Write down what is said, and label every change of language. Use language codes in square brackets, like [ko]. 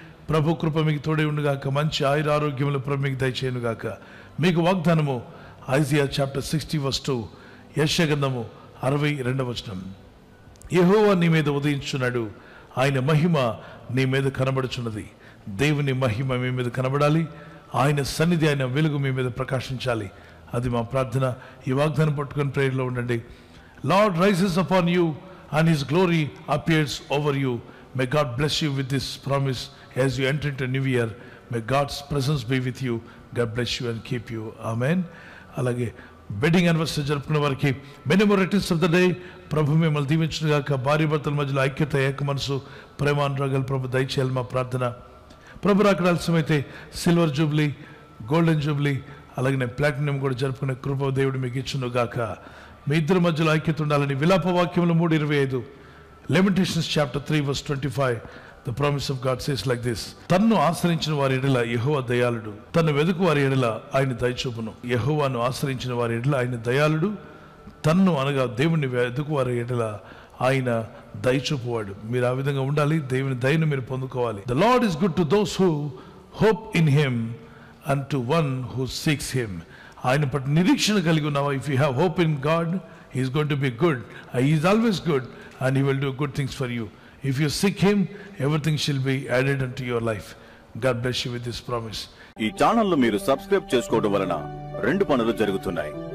[te] ప్రభు కృప మీకు తోడే ఉండుగాక, మంచి ఆయుర ఆరోగ్యములు ప్రభు మీకు దయచేయనుగాక. మీకు వాగ్దానము ఐజియా చాప్టర్ 60 verse 2, యెషయా గ్రంథము 62వ వచనం. యెహోవా నీ మీద ఉదయించున్నాడు, ఆయన మహిమ నీ మీద కనబడుచున్నది. దేవుని మహిమ మీ మీద కనబడాలి, ఆయన సన్నిధి, ఆయన వెలుగు మీ మీద ప్రకాశించాలి. అది మా ప్రార్థన. ఈ వాగ్దానం పట్టుకొని ప్రేయర్లో ఉండండి. [en] Lord rises upon you and his glory appears over you. May God bless you with this promise as you enter into a new year. May God's presence be with you. God bless you and keep you. Amen. [te] అలాగే wedding anniversary జరుపుకునే వారికి [en] Many more returns of the day. [te] ప్రభు మిమ్మల్ని దీవించును గాక. భార్య భర్తల మధ్యలో ఐక్యత, ఏక మనసు, ప్రేమానురాగాలు ప్రభు దయచేయాలి మా ప్రార్థన. ప్రభు రాకడ ఆలస్యమైతే సిల్వర్ జూబ్లీ, గోల్డెన్ జూబ్లీ, అలాగే ప్లాటినం కూడా జరుపుకునే కృప దేవుడు మీకు ఇచ్చును గాక. మీ ఇద్దరి మధ్యలో ఐక్యత ఉండాలని విలాప వాక్యములు 3:25, [en] Lamentations chapter 3 verse 25, the promise of God says like this: [te] తన్ను ఆశ్రయించిన వారి ఎడల యెహోవా దయాళుడు, తన్ను వెదుకు వారి ఎడల ఆయన దయచూపును. యెహోవాను ఆశ్రయించిన వారి ఎడల ఆయన దయాళుడు, తన్ను అనగా దేవుని వెదుకు వారి ఎడల ఆయన దయచూపువాడు. మీరు ఆ విధంగా ఉండాలి. దేవుని దయను మీరు పొందుకోవాలి. [en] The Lord is good to those who hope in him and to one who seeks him. [te] ఆయన పట్ల నిరీక్షణ కలిగి ఉన్నావా? [en] If you have hope in God, he is going to be good. He is always good and he will do good things for you. If you seek him, everything shall be added unto your life. God bless you with this promise. [te] ఈ channel మీరు subscribe చేసుకోవడం వలన 2 పనులు జరుగుతున్నాయి.